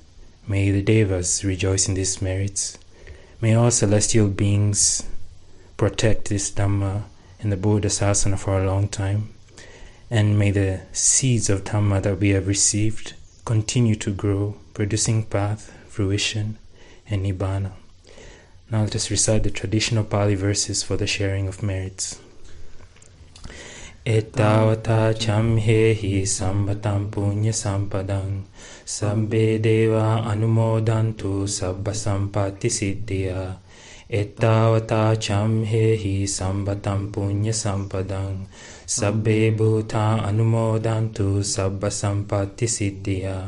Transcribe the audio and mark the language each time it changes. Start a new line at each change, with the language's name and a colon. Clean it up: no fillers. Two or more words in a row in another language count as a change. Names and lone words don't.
English: May the devas rejoice in these merits. May all celestial beings protect this Dhamma in the Buddha Sasana for a long time. And may the seeds of Dhamma that we have received continue to grow, producing path, fruition, and Nibbana. Now let us recite the traditional Pali verses for the sharing of merits.
Pali: Ettavata chamhehi sambatam punya sampadang sabbe deva anumodantu sabba sampatti siddhya. Ettavata chamhehi sambatam punya sampadang sabbe bhuta anumodantu sabba sampatti siddhya.